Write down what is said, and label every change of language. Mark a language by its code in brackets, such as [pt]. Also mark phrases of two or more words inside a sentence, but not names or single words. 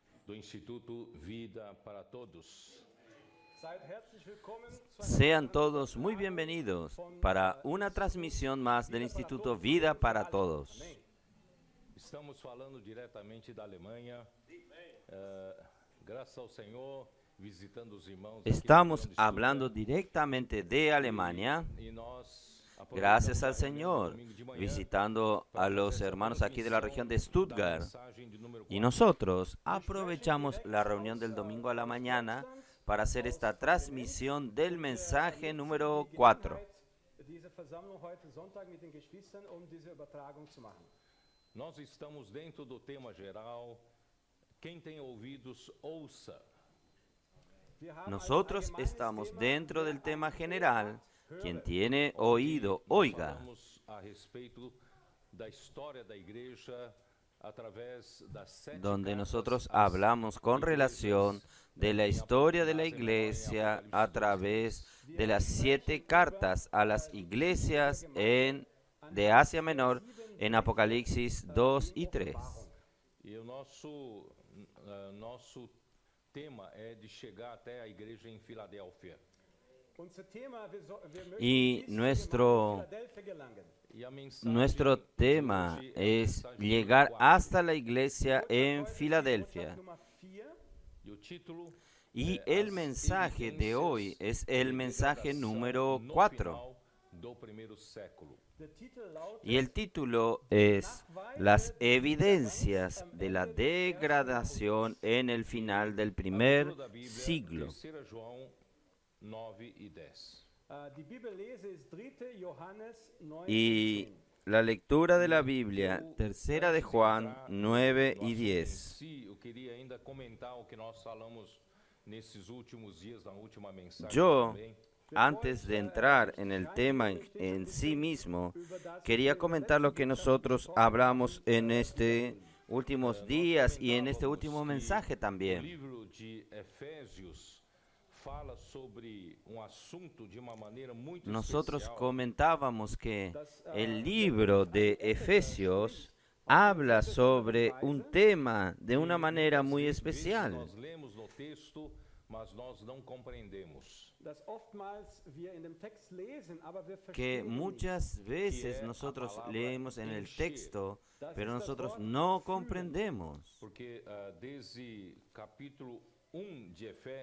[pt] do Instituto Vida para Todos. [es] Sean todos muy bienvenidos para una transmisión más del Instituto Vida para Todos. [pt] Estamos falando diretamente da Alemanha, graças ao Senhor, visitando os irmãos. [es] Estamos hablando directamente de Alemania, [pt] E nós [es] gracias al Señor, visitando a los hermanos aquí de la región de Stuttgart. Y nosotros aprovechamos la reunión del domingo a la mañana para hacer esta transmisión del mensaje número 4. [pt] Nós estamos dentro do tema geral. Quem tem ouvidos, ouça. [es] Nosotros estamos dentro del tema general. Quien tiene oído, oiga. [pt] Falamos a respeito da história da igreja através das 7 [es] Donde [pt] cartas [es] nosotros [pt] às [es] hablamos con relación de la historia de la iglesia a través de las 7 cartas a las iglesias de Asia Menor en Apocalipsis 2 y 3. [pt] E o nosso tema é de chegar até a igreja em Filadélfia. [es] Y nuestro [pt] E a mensagem [es] Nuestro tema es llegar hasta la iglesia en Filadelfia. [pt] e o título [es] Y el mensaje de hoy es el mensaje número [pt] no [es] 4. [pt] final do primeiro século. [es] Y el título es Las evidencias de la degradación en el final del primer [pt] Leitura da Bíblia, [es] siglo. [pt] 3 João 9 e 10. [es] Y la lectura de la Biblia, tercera de Juan 9 y 10. Si, [pt] eu queria ainda comentar o que nós falamos nesses últimos dias, na última mensagem [es] Yo, [pt] também. [es] antes de entrar en el tema en sí mismo, quería comentar lo que nosotros hablamos en estos últimos días y en este último mensaje [pt] O [es] también. [pt] livro de Efésios fala sobre assunto de uma maneira muito [es] Nosotros [pt] especial. [es] comentábamos que el libro de Efesios habla sobre un tema de una manera muy [pt] Muitas vezes [es] especial. [pt] Nós lemos no texto, mas nós não compreendemos. [es] Que muchas veces nosotros leemos en el texto, pero nosotros no comprendemos, [pt] Porque desde capítulo 1 de Efésios,